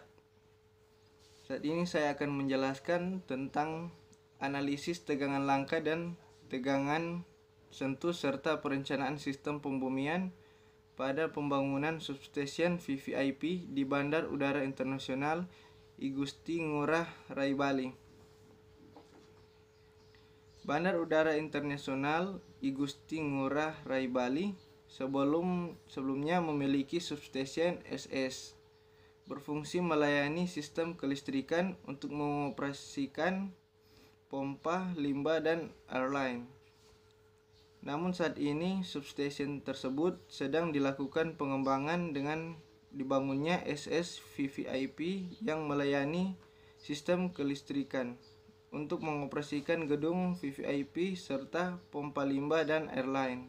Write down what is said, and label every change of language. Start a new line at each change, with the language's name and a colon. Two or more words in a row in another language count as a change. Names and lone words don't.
Indonesian: Saat ini saya akan menjelaskan tentang analisis tegangan langka dan tegangan sentuh serta perencanaan sistem pembumian pada pembangunan substasiun VVIP di Bandar Udara Internasional I Gusti Ngurah Rai Bali. Bandar Udara Internasional I Gusti Ngurah Rai Bali sebelumnya memiliki substasiun SS, berfungsi melayani sistem kelistrikan untuk mengoperasikan pompa, limbah, dan airline. Namun saat ini substasiun tersebut sedang dilakukan pengembangan dengan dibangunnya SS VVIP yang melayani sistem kelistrikan untuk mengoperasikan gedung VVIP serta pompa limbah dan airline.